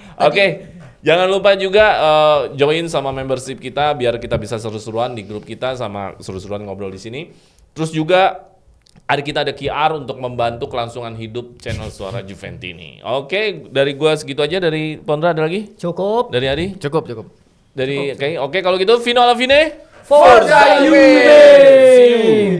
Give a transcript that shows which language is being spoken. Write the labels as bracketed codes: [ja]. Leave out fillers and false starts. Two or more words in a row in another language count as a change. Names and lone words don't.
[id] Oke, jangan lupa juga join sama membership kita biar kita bisa seru-seruan di grup kita sama seru-seruan ngobrol di sini. Terus juga ada QR untuk membantu kelangsungan hidup channel Suara Juventini. Oke, dari gua segitu aja. Dari Pondra ada lagi? Cukup. Dari Adi? Cukup. Dari oke kalau gitu Vino [it] alla fine. Forza Juve! [en] See you.